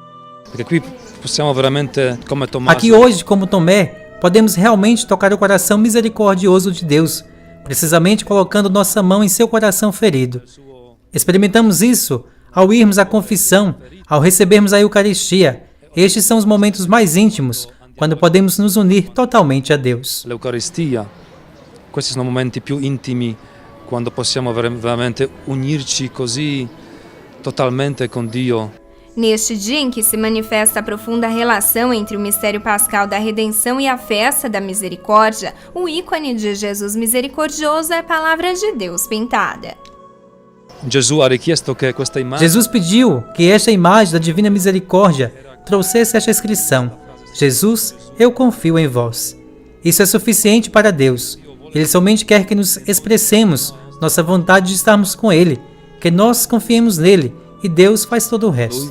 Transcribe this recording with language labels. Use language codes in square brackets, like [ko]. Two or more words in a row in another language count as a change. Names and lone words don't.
[pt] Aqui hoje, como Tomé, podemos realmente tocar o coração misericordioso de Deus, precisamente colocando nossa mão em seu coração ferido. Experimentamos isso ao irmos à confissão, ao recebermos a Eucaristia. Estes são os momentos mais íntimos, quando podemos nos unir totalmente a Deus. [it] L'Eucaristia, questi sono momenti più intimi, quando possiamo veramente unirci così totalmente con Dio. [pt] Neste dia em que se manifesta a profunda relação entre o mistério pascal da redenção e a festa da misericórdia, o ícone de Jesus misericordioso é a palavra de Deus pintada. Jesus pediu que esta imagem da Divina Misericórdia trouxesse esta inscrição: Jesus, eu confio em vós. Isso é suficiente para Deus. Ele somente quer que nos expressemos nossa vontade de estarmos com Ele, que nós confiemos nele, e Deus faz todo o resto.